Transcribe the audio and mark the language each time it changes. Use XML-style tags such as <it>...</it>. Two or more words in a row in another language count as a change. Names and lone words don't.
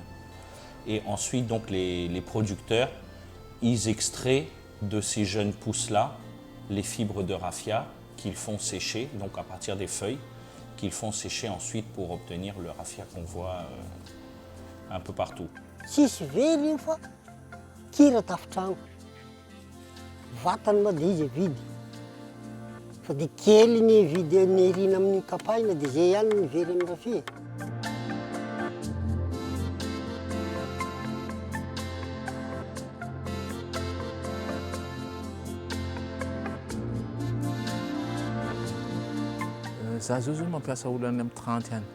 <fr>Et ensuite, donc, les producteurs, ils extraient de ces jeunes pousses-là les fibres de raffia qu'ils font sécher, donc à partir des feuilles, qu'ils font sécher ensuite pour obtenir le raffia qu'on voit un peu partout.</fr> <mg>Tsisy very io fa kira tafitrano. Vatany moa dia izy vidy. Fa dia kely ny vidy ny rina amin'ny kapaina dia zay ihany ny very amin'ny raffia. Za zao mampiasa olo any amin'ny 30 any.</mg>